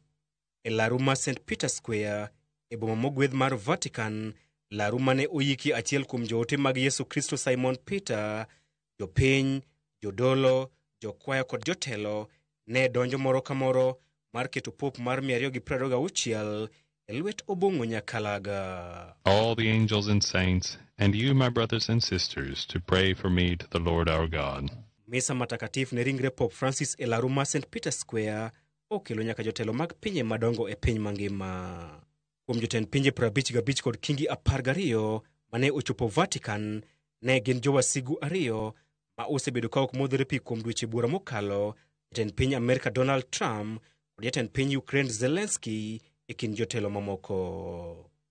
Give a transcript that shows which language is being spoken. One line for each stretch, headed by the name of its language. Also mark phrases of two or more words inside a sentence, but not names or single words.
Luo (Kenya and Tanzania): E laru ma St Peter Square e boma mogwedh mar Vatican, laru mane oyiki achiel kuom joote mag Yesu Kristo Simon Peter, jopiny, jodolo, jokwayo kod jotelo ne donjo moro ka moro mar keto Pope mar 226 e lwet obong'o nyakalaga.
English: All the angels and saints, and you, my brothers and sisters, to pray for me to the Lord our God.
Swahili: Misa matakatifu
Luo (Kenya and Tanzania): ne ringre Pope Francis e laru ma St Peter Square okelo nyaka jotelo mag pinje madongo e piny mangima. Kuom jotend pinje 55 kod kingi 12 mane ochopo Vatican ne gin jowasigu 2 ma osebedo ka ok modhore pi kuom dweche buora mokalo, jatend piny Amerika Donald Trump kod jatend piny Ukraine Zelensky e kind jotelo mamoko.